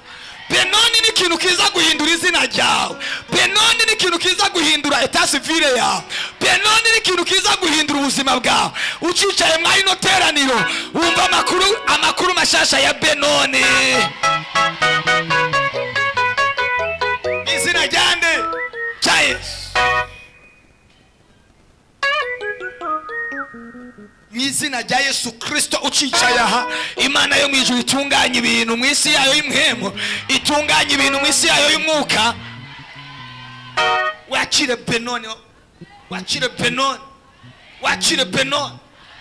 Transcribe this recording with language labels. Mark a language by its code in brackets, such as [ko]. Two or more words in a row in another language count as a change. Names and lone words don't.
[rn] Benoni ni ikintu kiza guhindura izina ryawe. Benoni ni ikintu kiza guhindura [fr] etat civile [rn] yawe. Benoni ni ikintu kiza guhindura ubuzima bwawe. Ucicaye mwa ino teraniro wumva amakuru mashasha ya Benoni. Izina ryande cha Yesu. Mwizina rya Yesu Kristo ucicaye aha, Imana yo mwijuru itunganya ibintu mu isi yayo y'imhemo, itunganya ibintu mu isi yayo y'umwuka. Wakire Benoni, wakire Benoni, wakire Benoni.